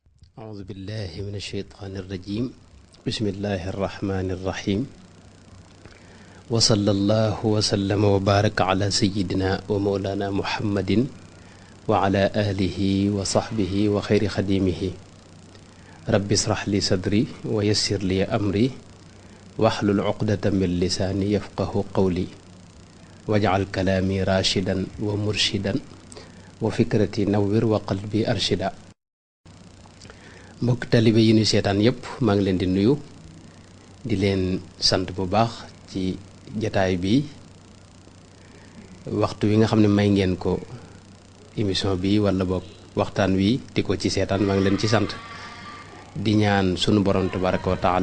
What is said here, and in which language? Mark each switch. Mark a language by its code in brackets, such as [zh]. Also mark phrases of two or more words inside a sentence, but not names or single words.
[ar] أعوذ بالله من الشيطان الرجيم بسم الله الرحمن الرحيم وصلى الله وسلم وبارك على سيدنا ومولانا محمد وعلى آله وصحبه وخير خديمه رب اشرح لي صدري ويسر لي أمري واحلل عقدة من لساني يفقه قولي واجعل كلامي راشدا ومرشدا وفكرتي نور وقلبي أرشدا. [wo] mbokk talibé yi ñu sétane yépp ma ngi leen di nuyu di leen sant bu baax ci jotaay bi waxtu wi nga xamné may ngeen ko émission bi wala bok waxtaan wi diko ci sétane ma ngi leen ci sant di ñaan sunu borom [ar] تبارك وتعالى